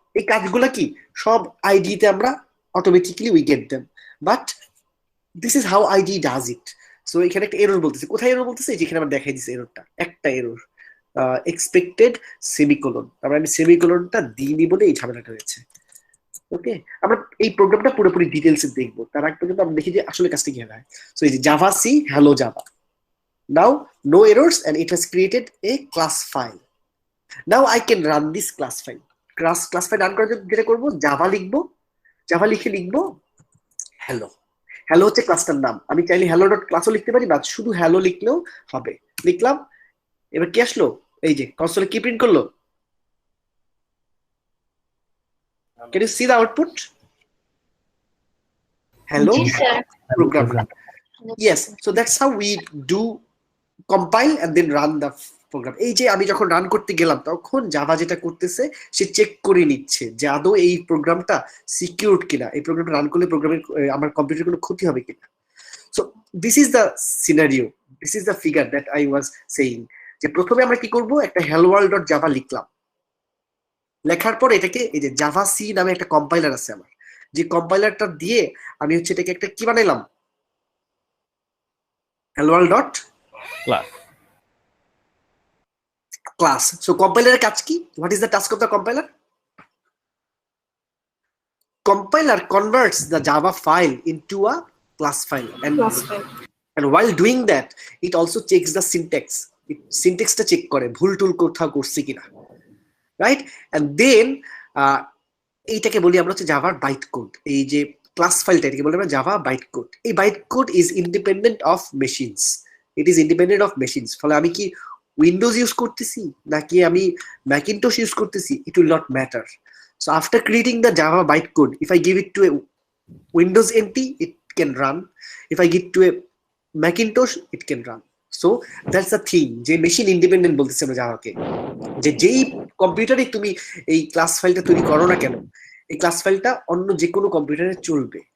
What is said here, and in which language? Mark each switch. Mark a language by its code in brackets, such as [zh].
[bn] এই কাজগুলা কি সব আইডিতে আমরা automatically [en] We get them, but this is how ID does it. [bn] So এখানে একটা এরর বলতেছে। কোথায় এরর বলতেছে? যেখানে আমরা দেখাই দিচ্ছে এররটা, একটা এরর এক্সপেক্টেড সেমিকোলন। আমরা আমি সেমিকোলনটা দিইনি বলে এই ঝামেলাটা হয়েছে। ওকে, আমরা এই প্রোগ্রামটা পুরোপুরি ডিটেইলসে দেখবো। তার আগে পর্যন্ত আমরা দেখি যে আসলে কাজটা কি হয়। সো এই যে Java C hello java. [en] Now no errors and it has created a class file. Now I can run this class file. [bn] Class file run করার জন্য যেটা করবো, জাভা লিখবো, জাভা লিখে লিখবো হ্যালো। হ্যালো হচ্ছে ক্লাসটার নাম। আমি চাইলে hello.classও লিখতে পারি, বা শুধু হ্যালো লিখলেও হবে। লিখলাম, এবার কি আসলো? এই যে কনসোলে কি প্রিন্ট করলো? [en] Can you see the output? Hello program. Yes, so that's how we do compile and then run the program. [bn] এই যে আমি যখন রান করতে গেলাম, তখন জাভা যেটা করতেছে সে চেক করে নিচ্ছে যে আদৌ এই প্রোগ্রামটা সিকিউরড কিনা, এই প্রোগ্রামটা রান করলে প্রোগ্রামের আমার কম্পিউটারের কোনো ক্ষতি হবে কিনা। [en] So this is the scenario, this is the figure that I was saying. [bn] যে প্রথমে আমরা কি করব, একটা hello_world.java লিখলাম। লেখার পর এটাকে এই যে জাভা সি নামে একটা কম্পাইলার আছে আমার, যে কম্পাইলারটা দিয়ে আমি হচ্ছে এটাকে একটা কি বানাইলাম, hello_class. [en] so [bn] কম্পাইলারের কাজ কি? [en] What is the task of the compiler? Compiler converts the Java file into a class file, and while doing that, it also checks the syntax. [bn] Syntax-টা check করে ভুল টুল কোথাও করছে কিনা, রাইট? এন্ড দেন এইটাকে বলি আমরা হচ্ছে জাভার বাইট কোড। এই যে ক্লাস ফাইলটা, এটাকে বলি আমরা জাভা বাইট কোড। এই [en] Byte code is independent of machines. It is independent of machines. [bn] ফলে আমি কি উইন্ডোজ ইউজ করতেছি নাকি আমি ম্যাকিনটশ ইউজ করতেছি, [en] It will not matter. So after creating the Java bytecode, if I give it to a Windows NT, it can run. If I give it to a Macintosh, it can run. So that's the thing. [bn] যে machine independent বলতেছে আমরা জাভাকে, যে যেই কম্পিউটারে তুমি এই class ফাইলটা তৈরি করো না কেন, এই ক্লাস ফাইলটা অন্য যে কোনো কম্পিউটারে চলবে।